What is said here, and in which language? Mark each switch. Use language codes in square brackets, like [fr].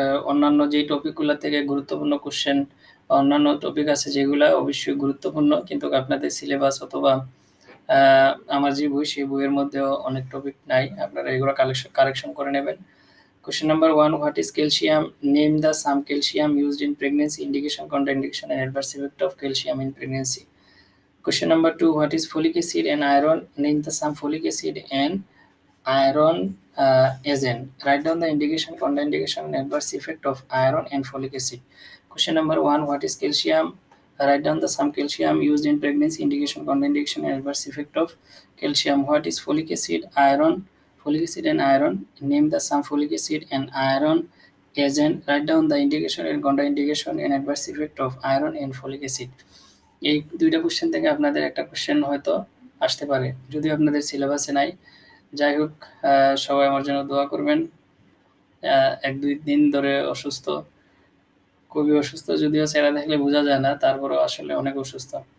[bn] অন্যান্য যেই টপিকগুলো থেকে গুরুত্বপূর্ণ কোশ্চেন, অন্যান্য টপিক আছে যেগুলো অবশ্যই গুরুত্বপূর্ণ, কিন্তু আপনাদের সিলেবাস অথবা আমার যে বই সেই বইয়ের মধ্যেও অনেক টপিক নাই, আপনারা এগুলো কারেকশন করে নেবেন। [en] Question number 1. What is calcium? Name the some calcium used in pregnancy, indication, contraindication, and adverse effect of calcium in pregnancy. Question number 2. What is folic acid and iron? Name the some folic acid and iron agent. Write down the indication, contraindication, and adverse effect of iron and folic acid. Question number 1. What is calcium? Write down the some calcium used in pregnancy, indication, contraindication, and adverse effect of calcium. What is folic acid? Folic acid and iron. Name the some folic acid and iron agent. Write down the indication and contraindication and adverse effect of iron and folic acid. [bn] এই দুইটা question থেকে আপনাদের একটা question হয়তো আসতে পারে, যদিও আপনাদের সিলেবাসে নাই। যাই হোক, সবাই আমার জন্য দোয়া করবেন। 1-2 দিন ধরে অসুস্থ, খুবই অসুস্থ, যদিও চেহারা দেখলে বোঝা যায় না, তারপরেও আসলে অনেক অসুস্থ।